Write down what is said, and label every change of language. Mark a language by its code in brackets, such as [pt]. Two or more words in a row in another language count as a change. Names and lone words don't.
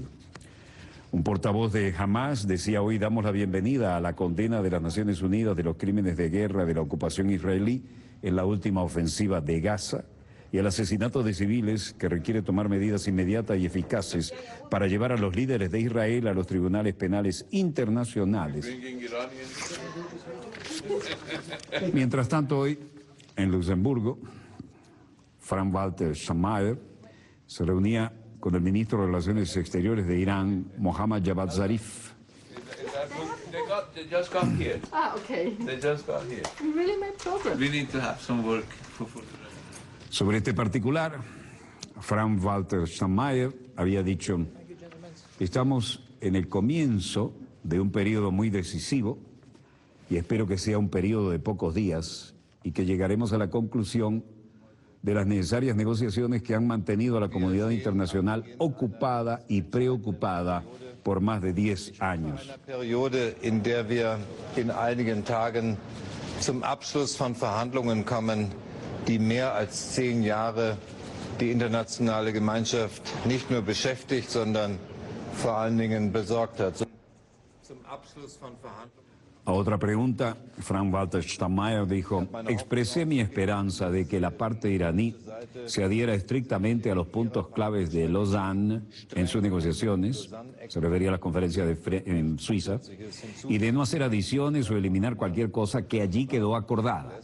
[es] Un portavoz de Hamas decía hoy: damos la bienvenida a la condena de las Naciones Unidas de los crímenes de guerra de la ocupación israelí en la última ofensiva de Gaza y el asesinato de civiles, que requiere tomar medidas inmediatas y eficaces para llevar a los líderes de Israel a los tribunales penales internacionales. Mientras tanto, hoy en Luxemburgo, Frank-Walter Steinmeier se reunía con el ministro de Relaciones Exteriores de Irán, Mohammad Javad Zarif. [en] They just got here. Ah, okay. They just got here. We really made progress. We need to have some work for [es] Sobre este particular, Frank-Walter Steinmeier había dicho: estamos en el comienzo de un periodo muy decisivo y espero que sea un periodo de pocos días y que llegaremos a la conclusión de las necesarias negociaciones que han mantenido a la comunidad internacional ocupada y preocupada por más de 10 años. [de] Una periode en der wir in einigen Tagen zum Abschluss von Verhandlungen kommen, die mehr als 10 Jahre die internationale Gemeinschaft nicht nur beschäftigt, sondern vor allen Dingen besorgt hat. Zum Abschluss von Verhandlungen. [es] A otra pregunta, Frank-Walter Steinmeier dijo: expresé mi esperanza de que la parte iraní se adhiera estrictamente a los puntos claves de Lausanne en sus negociaciones, se refería a la conferencia en Suiza, y de no hacer adiciones o eliminar cualquier cosa que allí quedó acordada.